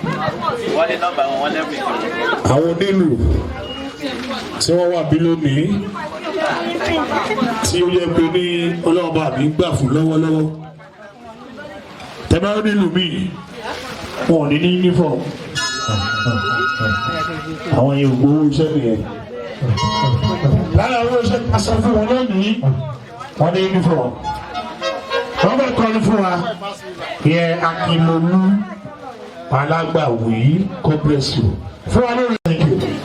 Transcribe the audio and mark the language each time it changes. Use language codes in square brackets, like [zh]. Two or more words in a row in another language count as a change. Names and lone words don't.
[yo] Àwọn onílù tí wọ́n wà bí lónìí tí ó yẹ pé ní ọlọ́ọ̀bá mi gbà fún lọ́wọ́lọ́wọ́ tẹ́bá ó nílùú mi wọn ò ní ní uniform àwọn yẹn gbowó iṣẹ́ nìyẹn lára owó iṣẹ́ aṣọ fún wọn lónìí wọ́n ní uniform wọ́n bẹ̀ kọ́ni fún wa yẹ Akínlolú Alágbàwí [en] God bless you [yo] fún wa lórí [en] thank you.